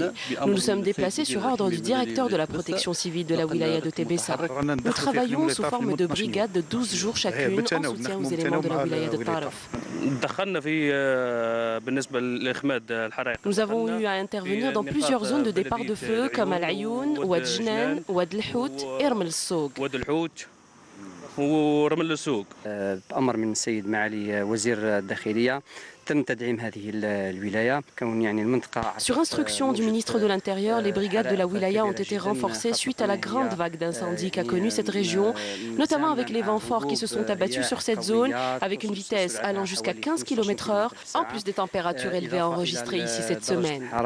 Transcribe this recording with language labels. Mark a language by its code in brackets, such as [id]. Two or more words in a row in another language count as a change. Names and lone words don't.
[fr] Nous nous sommes déplacés sur ordre du directeur de la protection civile de la wilaya de Tébessa. Nous travaillons sous forme de brigades de 12 jours chacune en soutien aux éléments de la wilaya de Taref. Nous avons eu à intervenir dans plusieurs zones de départ de feu comme Al-Ayoun, Ouad Jnan, Ouad El-Hout et Rmel El-Soug. [ar] بأمر من السيد معالي وزير الداخلية تم تدعيم هذه الولاية كون يعني المنطقة. [fr] Sur instruction du ministre de l'Intérieur, les brigades de la wilaya ont été renforcées suite à la grande vague d'incendies qu'a connue cette région, notamment avec les vents forts qui se sont abattus sur cette zone avec une vitesse allant jusqu'à 15 km/h, en plus des températures élevées enregistrées ici cette semaine.